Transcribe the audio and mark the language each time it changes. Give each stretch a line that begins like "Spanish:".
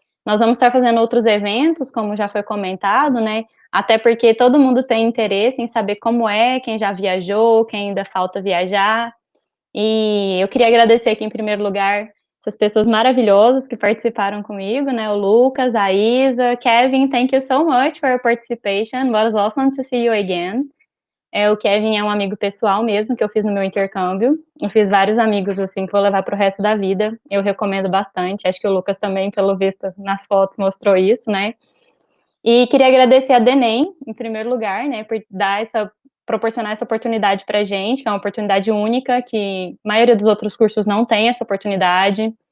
Portuguese: Nós vamos estar fazendo outros eventos, como já foi comentado, né? Até porque todo mundo tem interesse em saber como é, quem já viajou, quem ainda falta viajar. E eu queria agradecer aqui, em primeiro lugar, essas pessoas maravilhosas que participaram comigo, né?
English: O Lucas, a Isa, Kevin, thank you so much for your participation. It was awesome to see you again.
Portuguese: O Kevin é um amigo pessoal mesmo, que eu fiz no meu intercâmbio. Eu fiz vários amigos, assim, que vou levar pro resto da vida. Eu recomendo bastante. Acho que o Lucas também, pelo visto, nas fotos mostrou isso, né? E queria agradecer a DENEM, em primeiro lugar, né, por proporcionar essa oportunidade pra gente, que é uma oportunidade única, que a maioria dos outros cursos não tem essa oportunidade.